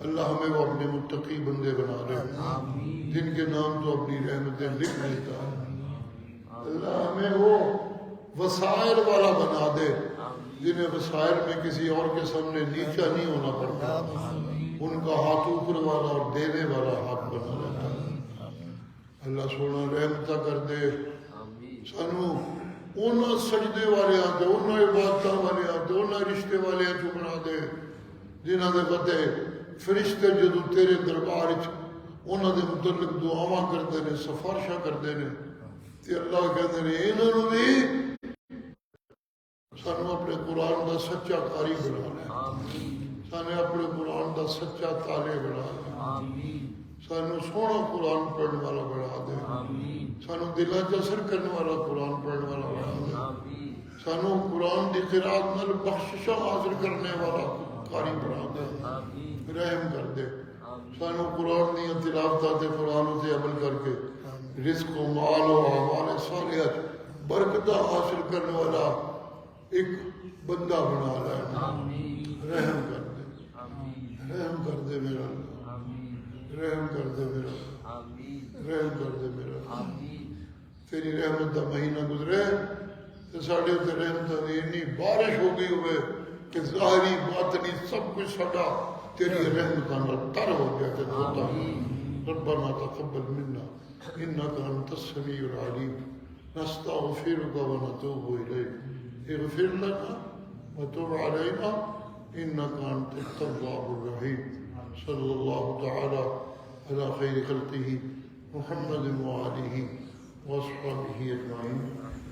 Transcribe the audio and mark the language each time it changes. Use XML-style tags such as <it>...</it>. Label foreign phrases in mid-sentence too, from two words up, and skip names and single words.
<ur>اللہ ہمیں وہ اپنے متقی بندے بنا دے جن کے نام تو اپنی رحمتیں لکھ لیتا ہے۔ اللہ ہمیں وہ وسائل والا بنا دے جنہیں وسائل میں کسی اور کے سامنے نیچا نہیں ہونا پڑتا، ان کا ہاتھ اوپر والا اور دینے والا ہاتھ بنا لیتا ہے۔</ur> <pa>اللہ سونا رحمتہ کر دے سانو انہاں سجدے والے آتے، انہاں عبادتاں والے آتے، انہاں رشتے والے چ بنا دے جنہاں دے پتے فرشتے جدو تیرے دربار وچ انہاں دے متعلق دعاواں کرتے ہیں، سفارشاں کرتے ہیں، تے اللہ</pa> <ur>کہتے ہیں انہوں نے</ur> <pa>سانو اپنے قرآن دا سچا قاری بنا لے، سانو اپنے قرآن دا سچا طالع بنا لے، سانو سونا قرآن پڑھنے والا بنا دے، سانو دلاں چ اثر کرنے والا قرآن پڑھنے والا بنا دے، سانو قرآن دی قرات نال بخششاں حاصل کرنے والا قاری بنا دے، رحم کر دے، سانو قرآن دی تلاوت تے قرآن تے عمل کر کے رزق و مال و اعمال صالحہ برکتاں حاصل کرنے والا ایک بندہ بنا لے، رحم کر دے، رحم کر دے میرا اللہ، رحم کر دے میرا اللہ، رحم کر دے میرا اللہ۔ تیری رحمت دا مہینہ گزرے تو ساڑھے تے رحمتاں دی اتنی بارش ہو گئی ہوئے کہ ظاہری باطنی سب کچھ ساڈا تیری رحمتاں نال تر ہو گیا کہ ہوتا</pa> <ar>ربنا تقبل منا انک انت السمیع العلیم نستغفرک ونتوب الیک اغفر لنا وتب علینا انک انت التواب الرحیم صلی اللہ تعالی علی خیر خلقہ محمد وآلہ واصحابہ اجمعین۔</ar>